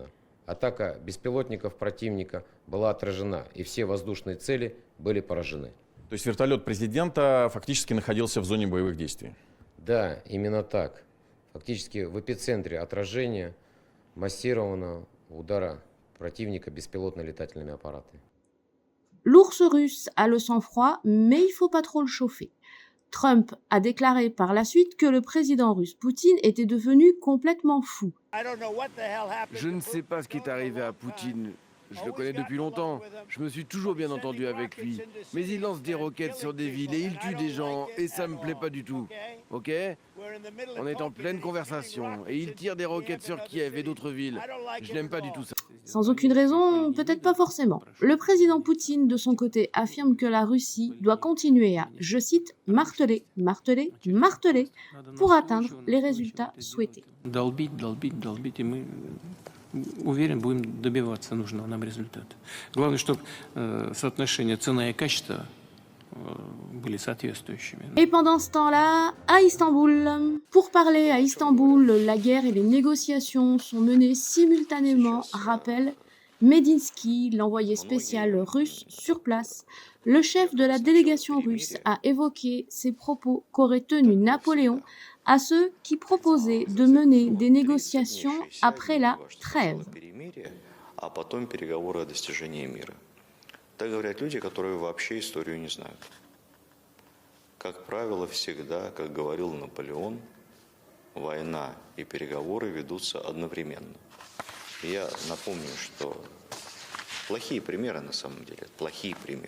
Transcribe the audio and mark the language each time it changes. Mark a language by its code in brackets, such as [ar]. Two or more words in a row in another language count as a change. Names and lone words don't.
[ru] Атака беспилотников противника была отражена, и все воздушные цели были поражены. То есть вертолет президента фактически находился в зоне боевых действий? Да, именно так. Фактически в эпицентре отражения массированного удара противника беспилотно-летательными аппаратами. [fr] L'ours russe a le sang froid, mais il faut pas trop le chauffer. Trump a déclaré par la suite que le président russe Poutine était devenu complètement fou. Je ne sais pas ce qui est arrivé à Poutine. Je le connais depuis longtemps. Je me suis toujours bien entendu avec lui. Mais il lance des roquettes sur des villes et il tue des gens et ça me plaît pas du tout. Ok? On est en pleine conversation et il tire des roquettes sur Kiev et d'autres villes. Je n'aime pas du tout ça. Sans aucune raison, peut-être pas forcément. Le président Poutine, de son côté, affirme que la Russie doit continuer à, je cite, marteler, marteler, marteler pour atteindre les résultats souhaités. [ru] Долбить, и мы, уверен, будем добиваться нужного нам результата. Главное, чтобы соотношение цена и качество были соответствующими. [fr] Et pendant ce temps-là, à Istanbul, pour parler à Istanbul, la guerre et les négociations sont menées simultanément, rappelle Medinsky, l'envoyé spécial russe sur place. Le chef de la délégation russe a évoqué ces propos qu'aurait tenus Napoléon à ceux qui proposaient de mener des négociations après la trêve. [ru] А потом переговоры о достижении мира. Так говорят люди, которые вообще историю не знают. Как правило, всегда, как говорил Наполеон, война и переговоры ведутся одновременно. И я напомню, что плохие примеры на самом деле, плохие примеры.